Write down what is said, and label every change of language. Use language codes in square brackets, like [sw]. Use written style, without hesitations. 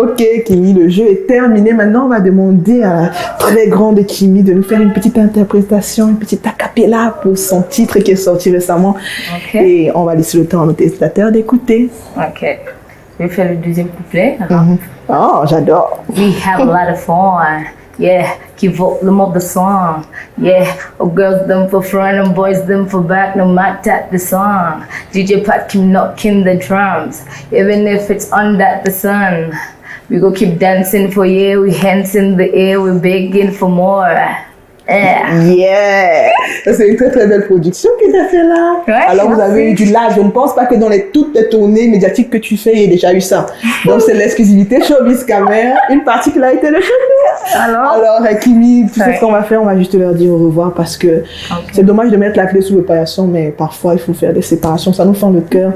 [fr] Ok, Kimi, le jeu est terminé. Maintenant, on va demander à la très grande Kimi de nous faire une petite interprétation, une petite a cappella pour son titre qui est sorti récemment. Ok. Et on va laisser le temps à nos téléspectateurs d'écouter. Ok. Je vais faire le deuxième couplet. Oh, j'adore. [en] We have a lot of fun. Yeah, keep volume of the song. Yeah, girls them for front and boys them for back. No matter the song. DJ Pat keep knocking the drums, even if it's under the sun. We go keep dancing for you. We hands in the air. We begging for more. Yeah! [fr] C'est une très très belle production que tu as fait là. Ouais, alors vous merci. avez eu du live. Je ne pense pas que dans toutes les tournées médiatiques que tu fais, il y ait déjà eu ça. Donc c'est l'exclusivité Showbiz Gamer, une particularité de Showbiz. Alors Kimi, tu sais ce qu'on va faire? On va juste leur dire au revoir parce que c'est dommage de mettre la clé sous le paillasson, mais parfois il faut faire des séparations, ça nous fend le cœur.